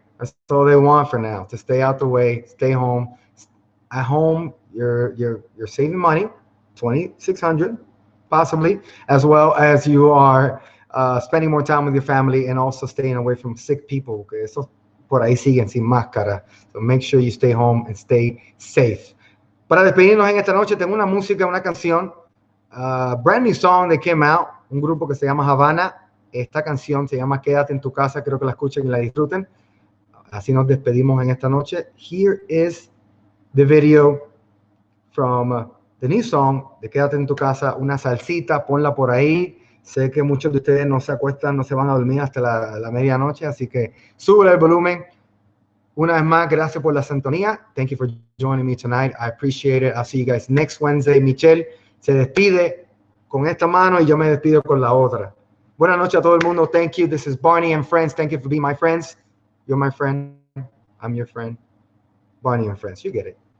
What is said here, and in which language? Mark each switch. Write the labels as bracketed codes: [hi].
[en] That's all they want for now, to stay out the way, stay home. At home, you're saving money, $2,600 possibly, as well as you are spending more time with your family and also staying away from sick people. Okay? [es] Eso por ahí siguen sin máscara. [en] So make sure you stay home and stay safe. [es] Para despedirnos en esta noche, tengo una música, una canción, [en] brand new song that came out, [es] un grupo que se llama Havana. Esta canción se llama Quédate en tu casa. Creo que la escuchen y la disfruten. Así nos despedimos en esta noche. [en] Here is the video from the new song [es] de Quédate en tu casa. Una salsita, ponla por ahí. Sé que muchos de ustedes no se acuestan, no se van a dormir hasta la medianoche, así que sube el volumen. Una vez más, gracias por la sintonía. [en] Thank you for joining me tonight. I appreciate it. I'll see you guys next Wednesday. [es] Michelle se despide con esta mano y yo me despido con la otra. Buenas noches a todo el mundo. [en] Thank you. This is Barney and friends. Thank you for being my friends. You're my friend. I'm your friend. Barney and friends. You get it.